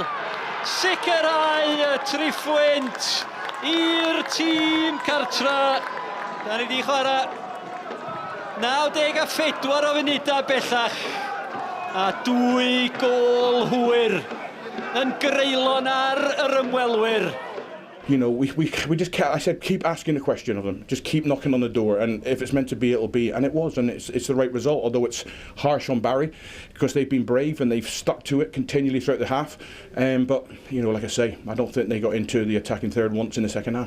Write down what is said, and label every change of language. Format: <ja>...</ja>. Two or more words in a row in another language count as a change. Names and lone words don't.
<cy>Sicrhau y triffwynt i'r tîm cartra. Da ni wedi chwarae 94 o funudau bellach. A 2 gol hwyr yn greulon ar yr ymwelwyr.</cy> <en>You know, we just kept, I said, keep asking the question of them. Just keep knocking on the door, and if it's meant to be, it'll be. And it was, and it's the right result, although it's harsh on Barri, because they've been brave and they've stuck to it continually throughout the half. But, you know, like I say, I don't think they got into the attacking third once in the second half.</en>